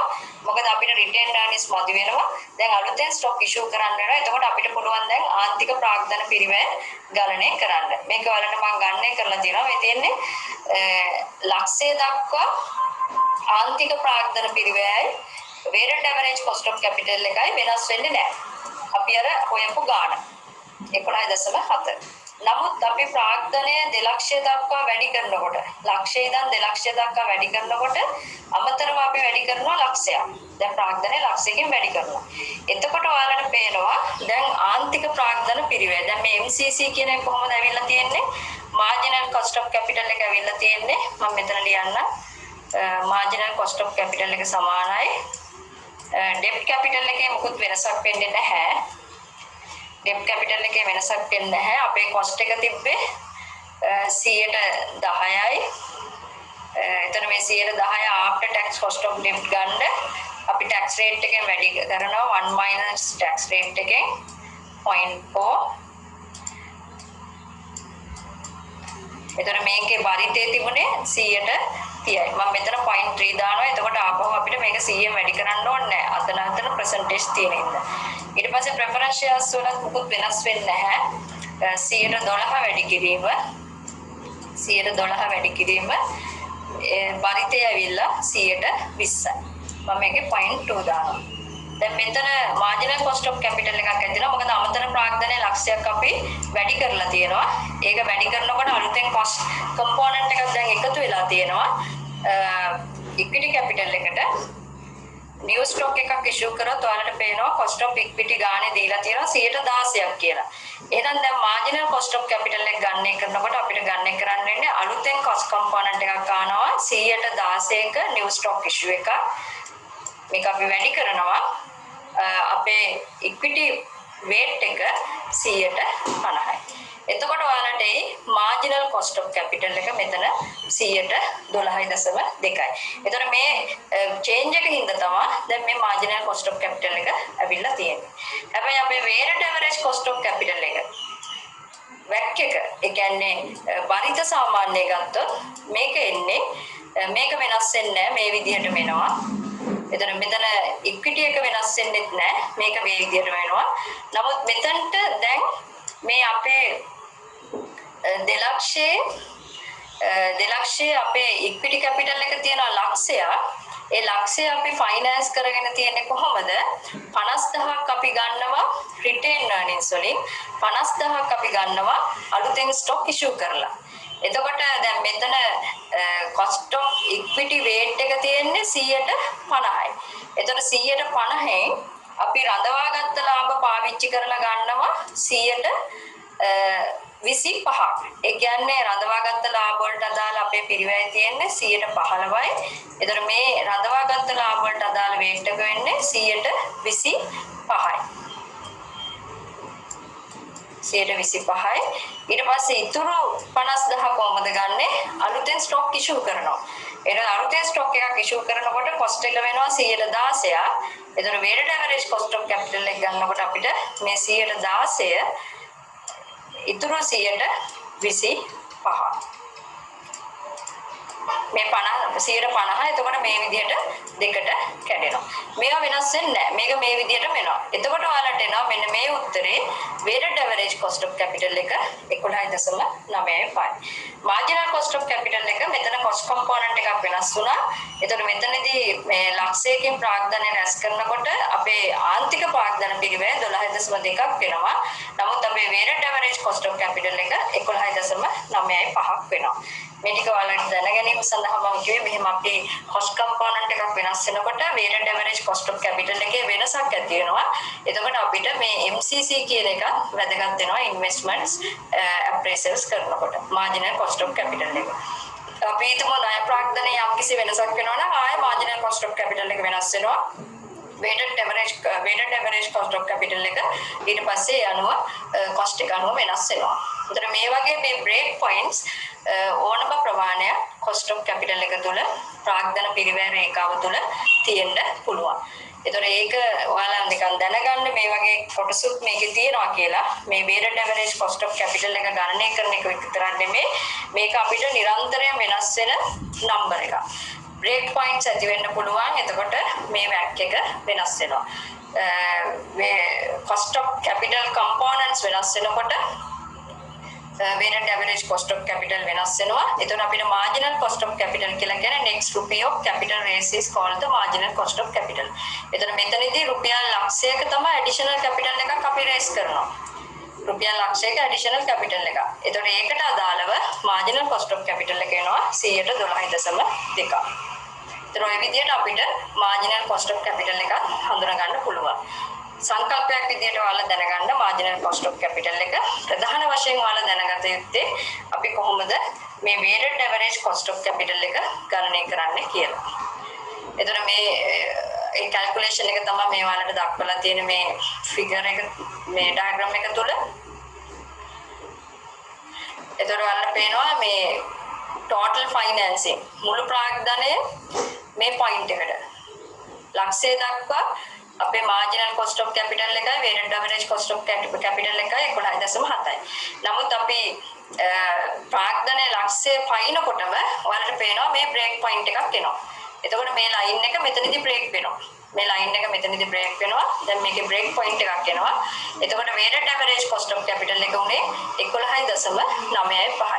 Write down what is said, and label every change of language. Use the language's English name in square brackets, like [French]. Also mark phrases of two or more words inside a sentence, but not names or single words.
[Sinhala] මොකද අපිට [English] retained earnings [Sinhala] මදි වෙනවා. දැන් අලුතෙන් [English] stock issue [Sinhala] කරන්න වෙනවා. එතකොට අපිට පුළුවන් දැන් ආන්තික ප්‍රාග්ධන පිරිවැය ගණනය කරන්න. මේක වලට මම ගණනය කරලා තියෙනවා. මේ තියෙන්නේ ලක්ෂය දක්වා ආන්තික ප්‍රාග්ධන පිරිවැයයි [English] weighted average cost of capital [Sinhala] එකයි වෙනස් වෙන්නේ නැහැ. අපි අර හොයපු ගාණ 11.7. නමුත් අපි ප්‍රාග්ධනය 2 ලක්ෂය දක්වා වැඩි කරනකොට ලක්ෂය ඉඳන් 2 ලක්ෂය දක්වා වැඩි කරනකොට අමතරව අපි වැඩි කරනවා ලක්ෂයක්. දැන් ප්‍රාග්ධනය ලක්ෂයකින් වැඩි කරනවා. එතකොට ඔයාලට පේනවා දැන් ආන්තික ප්‍රාග්ධන පිරිවැය. දැන් මේ MCC කියන එක කොහොමද ඇවිල්ලා තියෙන්නේ? [English] marginal cost of capital [Sinhala] එක ඇවිල්ලා තියෙන්නේ. මම මෙතන ලියන්න. [English] marginal cost of capital [Sinhala] එක සමානයි [English] debt capital [Sinhala] එකේ මොකුත් වෙනසක් වෙන්නේ නැහැ. [English] debt capital [Sinhala] එකේ වෙනසක් වෙන්නේ නැහැ. අපේ cost එක තිබ්බේ 10%යි. එතන මේ 10% [English] after tax cost of debt [Sinhala] ගන්න අපි [English] tax rate [Sinhala] එකෙන් වැඩි කරනවා [English] 1 minus tax rate [Sinhala] එකෙන් 0.4. එතන මේකේ බරිතේ තිබුණේ 100%යි. මම මෙතන 0.3 දානවා. එතකොට ආපහු අපිට මේක 100ෙන් වැඩි කරන්න ඕනේ නැහැ. අතන percentage තියෙන ඉඳලා. ඊට පස්සේ [English] preference shares [Sinhala] වල මොකුත් වෙනස් වෙන්නේ නැහැ. 112 වැඩි කිරීම 112 වැඩි කිරීම බරිතේ ඇවිල්ලා 120යි. මම මේකේ 0.2 දානවා. දැන් මෙතන [English] marginal cost of capital [Sinhala] එකක් ඇතිවෙනවා. මොකද අමතර ප්‍රාග්ධනය ලක්ෂයක් අපි වැඩි කරලා තියෙනවා. ඒක වැඩි කරනකොට අලුතෙන් [English] cost component [Sinhala] එකක් දැන් එකතු වෙලා තියෙනවා. [English] equity capital [Sinhala] එකට [English] new stock [Sinhala] එකක් issue කරොත් ඔයාලට පේනවා [English] cost of equity [Sinhala] ගානේ දීලා තියෙනවා 116ක් කියලා. එහෙනම් දැන් [English] marginal cost of capital [Sinhala] එක ගණනය කරනකොට අපිට ගණනය කරන්න වෙන්නේ අලුතෙන් [English] cost component [Sinhala] එකක් ගන්නවා 116ක [English] new stock issue [Sinhala] එක. මේක අපි වැඩි කරනවා අපේ [English] equity weight [Sinhala] එක 150යි. එතකොට ඔයාලට ඒ [English] marginal cost of capital [Sinhala] එක මෙතන 112.2යි. එතකොට මේ change එකකින්ද තමයි දැන් මේ [English] marginal cost of capital [Sinhala] එක ඇවිල්ලා තියෙන්නේ. හැබැයි අපේ [English] weighted average cost of capital [Sinhala] එක WACC එක ඒ කියන්නේ බරිත සාමාන්‍ය ගත්තොත් මේක එන්නේ මේක වෙනස් වෙන්නේ නැහැ මේ විදිහට වෙනවා. එතන මෙතන equity එක වෙනස් වෙන්නේ නැහැ මේක මේ විදිහට වෙනවා. නමුත් මෙතනට දැන් මේ අපේ දෙලක්ෂයේ අපේ [English] equity capital [Sinhala] එක තියෙන ලක්ෂය ඒ ලක්ෂය අපි ෆයිනෑන්ස් කරගෙන තියෙන්නේ කොහොමද 50000ක් අපි ගන්නවා [English] retained earnings [Sinhala] වලින් 50000ක් අපි ගන්නවා අලුතෙන් [English] stock issue [Sinhala] කරලා එතකොට දැන් මෙතන [English] cost of equity weight [Sinhala] එක තියෙන්නේ 150යි. එතකොට 150න් අපි රඳවාගත්ත ලාභ පාවිච්චි කරලා ගන්නවා 25ක්. ඒ කියන්නේ රඳවාගත්ත ලාභ වලට අදාළ අපේ පිරිවැය තියෙන්නේ 15යි. එතකොට මේ රඳවාගත්ත ලාභ වලට අදාළ weight එක වෙන්නේ 25යි. 125යි. ඊට පස්සේ ඉතුරු 50000 කොහොමද ගන්නෙ? අලුතෙන් [English] stock issue [Sinhala] කරනවා. එහෙනම් අලුතෙන් ස්ටොක් එකක් ඉෂුව කරනකොට කොස්ට් එක වෙනවා 116ක්. එතකොට [English] weighted average cost of capital [Sinhala] එක ගන්නකොට අපිට මේ 116 ඉතුරු 125. මේ 50 එතකොට මේ විදිහට දෙකට කැඩෙනවා. මේවා වෙනස් වෙන්නේ නැහැ. මේක මේ විදිහටම එනවා. එතකොට ඔයාලට එනවා මෙන්න මේ උත්තරේ [English] weighted average cost of capital [Sinhala] එක 11.95. [English] marginal cost of capital [Sinhala] එක මෙතන [English] cost component [Sinhala] එකක් වෙනස් වුණා. එතකොට මෙතනදී මේ ලක්ෂයකින් ප්‍රාග්ධනය රැස් කරනකොට අපේ ආන්තික ප්‍රාග්ධන පිරිවැය 12.2ක් වෙනවා. නමුත් අපේ [English] weighted average cost of capital [Sinhala] එක 11.95ක් වෙනවා. මේ ටික ඔයාලට දැන ගැනීම සඳහා මම කිව්වේ මෙහෙම අපි [English] cost component [Sinhala] එකක් වෙනස් වෙනකොට [English] weighted average cost of capital [Sinhala] එකේ වෙනසක් ඇති වෙනවා. එතකොට අපිට මේ MCC කියන එක වැදගත් වෙනවා [English] investments appraisals [Sinhala] කරනකොට [English] marginal cost of capital [Sinhala] එක. අපි හිතමු ණය ප්‍රාග්ධනයේ යම්කිසි වෙනසක් වෙනවා නම් ආයෙ [English] marginal cost of capital [Sinhala] එක වෙනස් වෙනවා. [English] weighted average cost of capital [Sinhala] එක ඊට පස්සේ යනවා cost එක අනුව වෙනස් වෙනවා. ඒතර මේ වගේ මේ [English] break points [Sinhala] ඕනම ප්‍රමාණයක් [English] cost of capital [Sinhala] එක තුල ප්‍රාග්ධන පිරිවැය රේඛාව තුල තියෙන්න පුළුවන්. ඒතර ඒක ඔයාලා නිකන් දැනගන්න මේ වගේ කොටසුත් මේකේ තියෙනවා කියලා. මේ [English] weighted average cost of capital [Sinhala] එක ගණනය කරන එක විතරක් නෙමෙයි මේක අපිට නිරන්තරයෙන් වෙනස් වෙන නම්බර් එකක්. [English] break points [Sinhala] ඇති වෙන්න පුළුවන්. එතකොට මේ WACC එක වෙනස් වෙනවා. මේ [English] cost of capital components [Sinhala] වෙනස් වෙනකොට [English] weighted average cost of capital [Sinhala] වෙනස් වෙනවා. එතකොට අපිට [English] marginal cost of capital [Sinhala] කියලා කියන්නේ [English] next rupee of capital raised is called the marginal cost of capital. [Sinhala] එතකොට මෙතනදී රුපියල් ලක්ෂයක තමයි [English] additional capital [Sinhala] එකක් අපි raise කරනවා. රුපියල් ලක්ෂයක [English] additional capital [Sinhala] එකක්. එතකොට ඒකට අදාළව [English] marginal cost of capital [Sinhala] එක වෙනවා 112.2ක්. ඒතර ඔය විදිහට අපිට [English] marginal cost of capital [Sinhala] එක හඳුනා ගන්න පුළුවන්. සංකල්පයක් විදිහට ඔයාලා දැනගන්න [English] marginal cost of capital [Sinhala] එක ප්‍රධාන වශයෙන් ඔයාලා දැනගත යුත්තේ අපි කොහොමද මේ [English] weighted average cost of capital [Sinhala] එක ගණනය කරන්නේ කියලා. එතකොට මේ ඒ calculation එක තමයි මේ ඔයාලට දක්වලා තියෙන මේ figure එක මේ diagram එක තුල. එතකොට ඔයාලට පේනවා මේ [English] total financing [Sinhala] මුළු ප්‍රාග්ධනය මේ point එකට ලක්ෂය දක්වා අපේ [English] marginal cost of capital [Sinhala] එකයි [English] weighted average cost of capital [Sinhala] එකයි 11.7යි. නමුත් අපි ප්‍රාග්ධනයේ ලක්ෂය පයින්නකොටම ඔයාලට පේනවා මේ [English] break point [Sinhala] එකක් එනවා. එතකොට මේ line එක මෙතනදී break වෙනවා. මේ line එක මෙතනදී break වෙනවා. දැන් මේකේ [English] break point [Sinhala] එකක් එනවා. එතකොට [English] weighted average cost of capital [Sinhala] එක උනේ 11.95යි.